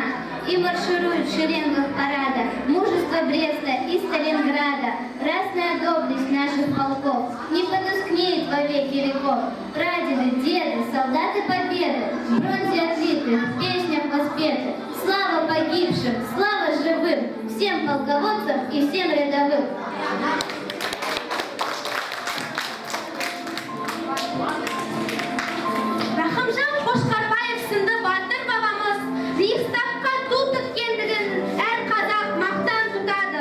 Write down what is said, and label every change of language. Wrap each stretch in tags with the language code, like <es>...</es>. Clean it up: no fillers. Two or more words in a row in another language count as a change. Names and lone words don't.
<ru>И марширует в шеренгах парада мужество Бреста и Сталинграда. Красная доблесть наших полков не потускнеет во веки веков. Прадеды, деды, солдаты победы, в бронзе отлиты, в песнях воспеты. Слава погибшим, слава живым, всем полководцам и всем рядовым.</ru> <kk>Рахымжан Қошқарбаев сынды батыр бабамыз Рейхстагқа ту тіккендігін әр қазақ мақтан тұтады.</kk>